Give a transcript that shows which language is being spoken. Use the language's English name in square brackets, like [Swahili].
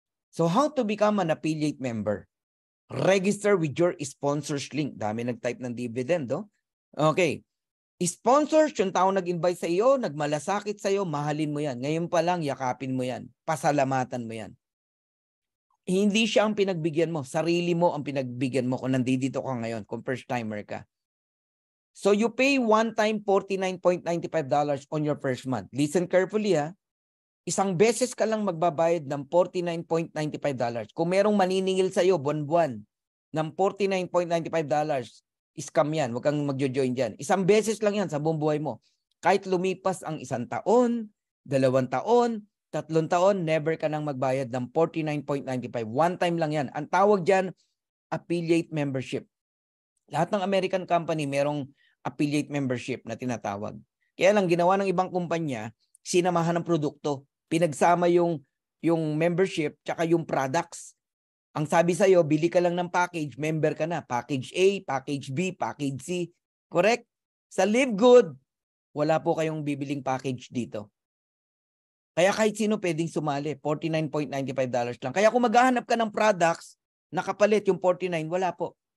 [English] So how to become an affiliate member? Register with your sponsors link. [Filipino] Dami nag-type ng dividend, Okay. Sponsors, yung tao nag-invite sa iyo, nagmalasakit sa iyo, mahalin mo yan. Ngayon pa lang, yakapin mo yan. Pasalamatan mo yan. Hindi siya ang pinagbigyan mo. Sarili mo ang pinagbigyan mo kung nandito ka ngayon, kung first timer ka. [English] So you pay one time $49.95 on your first month. Listen carefully [Filipino] ha. Isang beses ka lang magbabayad ng $49.95. Kung merong maniningil sa iyo buwan-buwan ng $49.95, scam yan. Huwag kang magjo-join dyan. Isang beses lang yan sa buong buhay mo. Kahit lumipas ang 1 taon, 2 taon, 3 taon, never ka nang magbayad ng $49.95. One time lang yan. Ang tawag dyan, affiliate membership. Lahat ng American company merong affiliate membership na tinatawag. Kaya lang ginawa ng ibang kumpanya, sinamahan ng produkto. Pinagsama yung membership tsaka yung products. Ang sabi sa'yo, bili ka lang ng package, member ka na. Package A, package B, package C. Correct? Sa Live Good, wala po kayong bibiling package dito. Kaya kahit sino pwedeng sumali, $49.95 lang. Kaya kung maghahanap ka ng products, nakapalit yung 49, wala po.